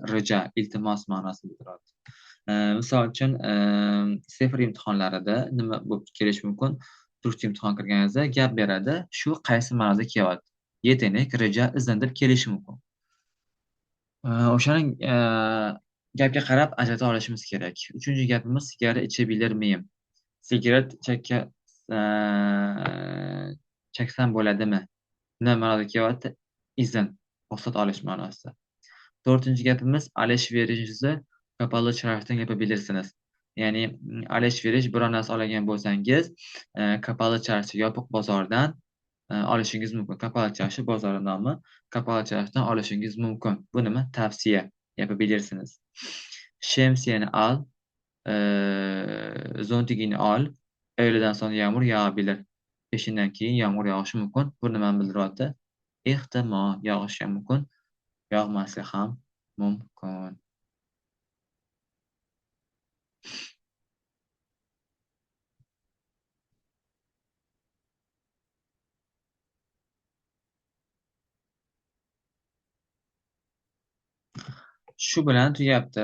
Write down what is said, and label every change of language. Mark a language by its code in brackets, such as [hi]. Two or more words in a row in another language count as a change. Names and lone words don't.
[uz] Reja, iltimos ma'nosini bildiryapti. Misol uchun, sefir imtihonlarida nima bo'lib kelishi mumkin? Turkcha imtihon kirganingizda gap beradi. Shu qaysi ma'noda kelyapti? Yetenek, reja, izn deb kelishi mumkin. O'shaning gapga qarab ajrata olishimiz kerak. Uchinchi gapimiz [tr] sigara ichabiller miyim? [uz] Sigaret chaksam bo'ladimi? Nima ma'noda kelyapti? Izn, ruxsat olish ma'nosida. To'rtinchi gapimiz [tr] alış-verişni kapalı çarşıdan yapabilirsiniz. [uz] Ya'ni alış-verish biror narsa oladigan bo'lsangiz, [tr] kapalı çarşı [uz] yopiq bozordan olishingiz mumkin. [tr] Kapalı çarşı [uz] bozori nomi. [tr] Kapalı çarşıdan [uz] olishingiz mumkin. Bu nima? Tavsiya. Yapabilirsiniz. [tr] Şemsiyeni al, [uz] zontigini ol. [tr] Öğleden sonra yağmur yağabilir. [uz] Peshindan keyin yomg'ir yog'ishi mumkin. Bu nimani bildiryapti? Ehtimol yog'ishi ham mumkin, yog'masligi ham mumkin. Shu bilan tugabdi.